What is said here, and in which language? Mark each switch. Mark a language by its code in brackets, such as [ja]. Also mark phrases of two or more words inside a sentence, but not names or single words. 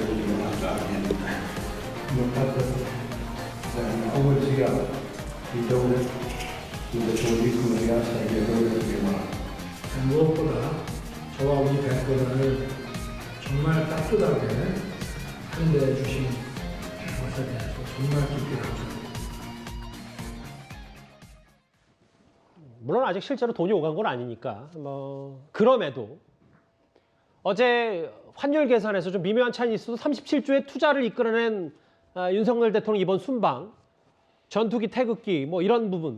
[ar] الإمارات العربية المتحدة أول زيارة في دولة توليكم الرئاسة هي دولة الإمارات. [ko] 무엇보다 저와 우리 백보다를 정말 따뜻하게 환대해 주신 것에 대해서 정말 깊이 감사합니다. 물론 아직 실제로 돈이 오간 건 아니니까 그럼에도 어제 환율 계산에서 좀 미묘한 차이는 있어도 37조의 투자를 이끌어낸 윤석열 대통령 이번 순방, 전투기, 태극기 이런 부분.